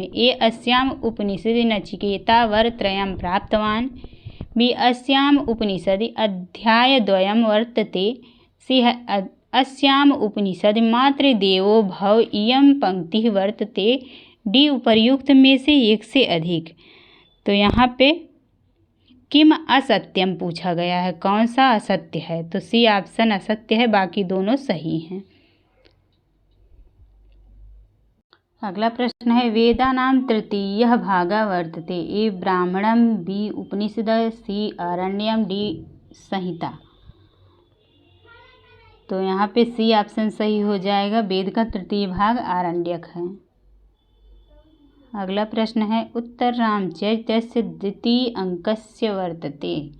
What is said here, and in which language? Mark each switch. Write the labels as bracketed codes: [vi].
[sa] ए अस्याम उपनिषदि नचिकेता वरत्रयं प्राप्तवान्, बी अस्याम उपनिषदि अध्यायद्वयं वर्तते, सी अस्याम उपनिषद मातृदेवो भव इयं पंक्ति वर्तते, डी [hi] उपर्युक्त में से एक से अधिक। तो यहाँ पे [sa] किम असत्यम [hi] पूछा गया है, कौन सा असत्य है। तो सी ऑप्शन असत्य है, बाकी दोनों सही हैं। अगला प्रश्न है [sa] वेदानां तृतीयः भागः वर्तते। ए ब्राह्मणं, बी उपनिषद, सी आरण्यम, डी संहिता। [hi] तो यहाँ पे सी ऑप्शन सही हो जाएगा, वेद का तृतीय भाग आरण्यक है। अगला प्रश्न है [sa] उत्तररामचरितस्य द्वितीय अंकस्य वर्तते।